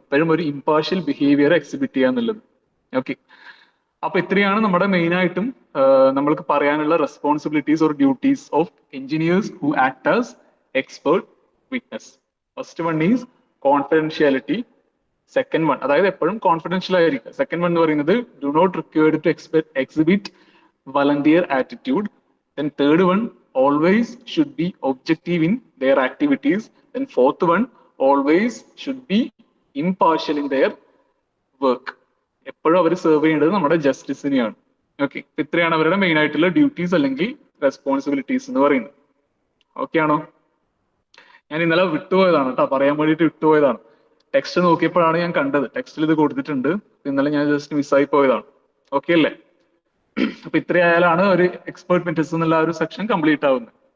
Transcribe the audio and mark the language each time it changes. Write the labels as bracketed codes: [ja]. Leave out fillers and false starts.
[ml] എപ്പോഴും ഒരു impartial behaviour exhibit ചെയ്യുക എന്നുള്ളത്. ഓക്കെ, അപ്പൊ ഇത്രയാണ് നമ്മുടെ മെയിൻ ആയിട്ടും നമ്മൾക്ക് പറയാനുള്ള [en] Responsibilities or duties of engineers who act as expert witness. First one is confidentiality. [ml] Second one, അതായത് എപ്പോഴും കോൺഫിഡൻഷ്യൽ ആയിരിക്കുക. [en] second one [ml] എന്ന് പറയുന്നത് [en] Do not required to exhibit volunteer attitude. Then third one, always should be objective in their activities. Then fourth one, always should be impartial in their work. [ml] എപ്പോഴും അവർ serve ചെയ്യേണ്ടത് നമ്മുടെ ജസ്റ്റിസിനെയാണ്. Okay, ഇത്രയാണ് അവരുടെ main ആയിട്ടുള്ള duties അല്ലെങ്കിൽ responsibilities എന്ന് പറയുന്നത്. Okay ആണോ? ഞാൻ ഇന്നലെ വിട്ടുപോയതാണ് കേട്ടോ, പറയാൻ വേണ്ടിയിട്ട് വിട്ടുപോയതാണ്. ടെക്സ്റ്റ് നോക്കിയപ്പോഴാണ് ഞാൻ കണ്ടത്, ടെക്സ്റ്റിൽ ഇത് കൊടുത്തിട്ടുണ്ട്. ഇന്നലെ ഞാൻ ജസ്റ്റ് മിസ്സായി പോയതാണ്. ഓക്കെ അല്ലേ? അപ്പൊ ഇത്രയായാലാണ് ഒരു എക്സ്പേർട്ട് വിറ്റ്നസ് എന്നുള്ള ഒരു സെക്ഷൻ കംപ്ലീറ്റ് ആവുന്നത്.